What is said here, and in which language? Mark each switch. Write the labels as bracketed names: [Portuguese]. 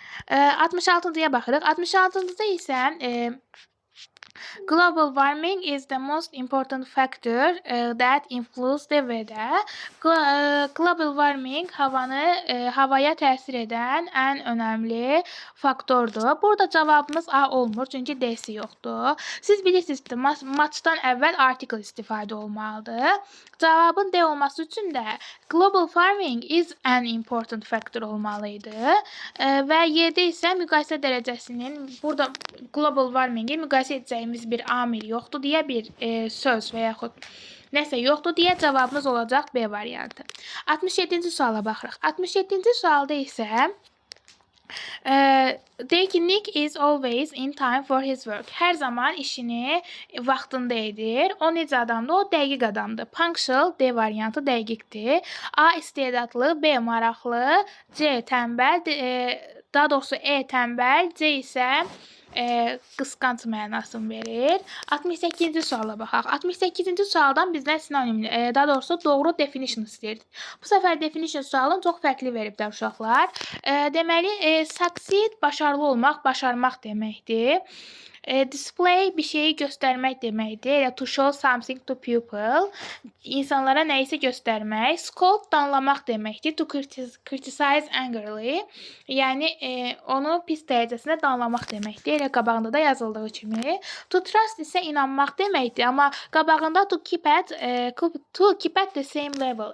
[Azerbaijani] 66-ya baxırıq. 66-da isə [English] global warming is the most important factor that influence the weather. [Azerbaijani] Global warming havaya təsir edən ən önəmli faktordur. Burada cavabımız A olmur, çünki D-si yoxdur. Siz bilirsiniz ki, matchdan əvvəl article istifadə olmalıdır. Cavabın D olması üçün də [English] global warming is an important factor [Azerbaijani] olmalıydı. Və 7 isə müqayisə dərəcəsinin, burada global warming-i müqayisə edəcəyimiz bir amil yoxdur deyə bir söz və yaxud nəsə yoxdur deyə cavabımız olacaq B variantı. 67-ci suala baxırıq. 67-ci sualda isə deyir ki, [English] Nick is always in time for his work. [Azerbaijani] Hər zaman işini vaxtında edir. O necə adamdır? O dəqiq adamdır. Punctual, D variantı dəqiqdir. A istedadlı, B maraqlı, C tənbəl, daha doğrusu E tənbəl, C isə qısqanc mənasını verir. 68-ci suala baxaq. 68-ci sualdan bizdən sinonim, daha doğrusu doğru definition istəyir. Bu səfər definition sualını çox fərqli veriblər uşaqlar. Deməli, succeed başarılı olmaq, başarmaq deməkdir. Display bir şeyi göstərmək deməkdir. [English] Elə to show something to people. [Azerbaijani] İnsanlara nəyisə göstərmək. Scold danlamaq deməkdir. [English] To criticize angrily. [Azerbaijani] Yəni onu pis dərəcəsində danlamaq deməkdir. Elə qabağında da yazıldığı kimi. To trust isə inanmaq deməkdir. Amma qabağında [English] to keep at the same level.